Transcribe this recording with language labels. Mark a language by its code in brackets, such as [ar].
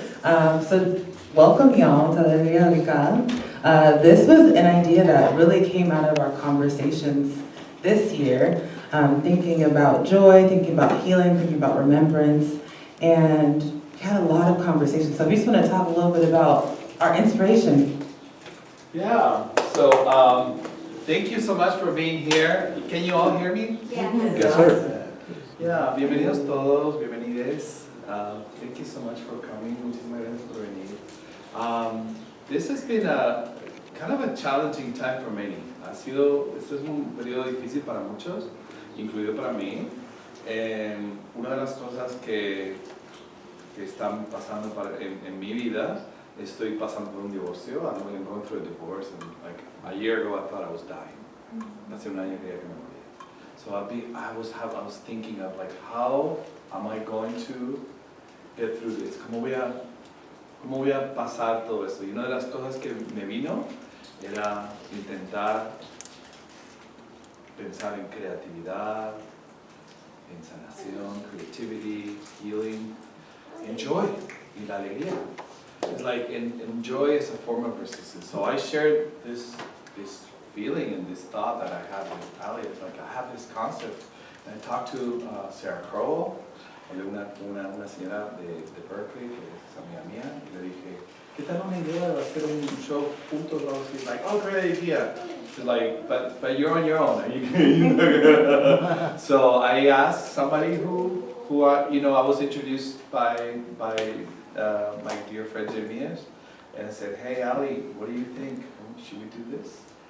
[en] So welcome y'all to Alegria. This was an idea that really came out of our conversations this year, thinking about joy, thinking about healing, thinking about remembrance, and we had a lot of conversations. So we just want to talk a little bit about our inspiration. Yeah, so thank you so much for being here. Can you all hear me? Yes, sir. [es] Yeah, bienvenidos todos, bienvenides. [en] Thank you so much for coming. [es] Muchísimas gracias por venir. [en] This has been a kind of a challenging time for many. [es] Este es un periodo difícil para muchos, incluido para mí. Una de las cosas que están pasando en mi vida, estoy pasando por un divorcio. [en] I'm going through a divorce, and like a year ago I thought I was dying. [es] Hace un año creía que me moría. [en] So I was thinking of like, how am I going to get through this? [es] ¿Cómo voy a pasar todo esto? Y una de las cosas que me vino era intentar pensar en creatividad, en sanación, [en] creativity, healing, and joy, [es] y la alegría. [en] It's like, and joy is a form of resistance. So I shared this feeling and this thought that I had with Ali. It's like, I have this concept. And I talked to [es] Sarah Crowell, una señora de Berkeley, que es amiga mía, y le dije, ¿qué tal una idea de hacer un show juntos? [en] She's like, oh, great idea. She's like, but you're on your own. So I asked somebody who I was introduced by my dear friend JEREMIAS, and I said, hey Ali, what do you think? Should we do this?